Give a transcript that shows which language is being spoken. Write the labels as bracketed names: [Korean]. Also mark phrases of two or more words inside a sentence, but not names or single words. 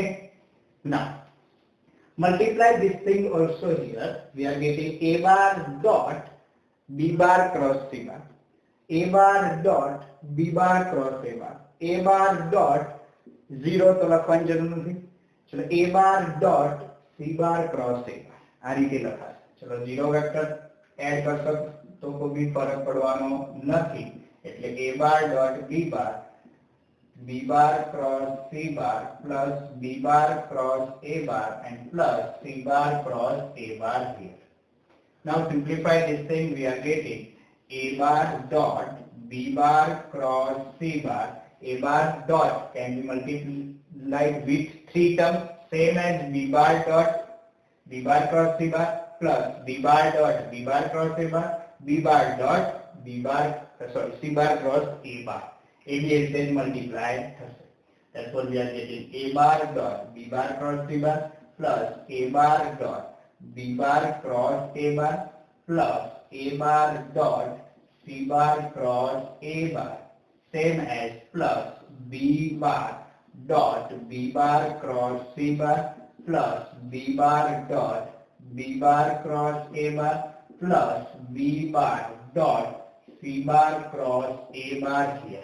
[English] Now multiply this thing also here. We are getting A bar dot B bar cross C bar, A bar dot B bar cross A bar, A bar dot 0 तो [Gujarati] લખવાની જરૂર નથી. [English] ચલો A bar dot C bar cross A bar [Gujarati] આ રીતે લખાશે. ચલો 0 વેક્ટર એડ કરશો તો કોઈ ફરક પડવાનો નથી એટલે [English] A bar dot B bar B bar cross C bar plus B bar cross A bar and plus C bar cross A bar here. Now simplify this thing, we are getting A bar dot B bar cross C bar. A bar dot can be multiplied with 3 terms, same as B bar dot B bar cross C bar plus B bar dot B bar cross A bar, B bar dot B bar, C bar cross A bar. A B is then multiplied. Therefore we are getting A bar dot B bar cross C bar plus A bar dot B bar cross A bar plus A bar dot C bar cross A bar, same as plus B bar dot B bar cross C bar plus B bar dot B bar cross A bar plus B bar dot C bar cross A bar here.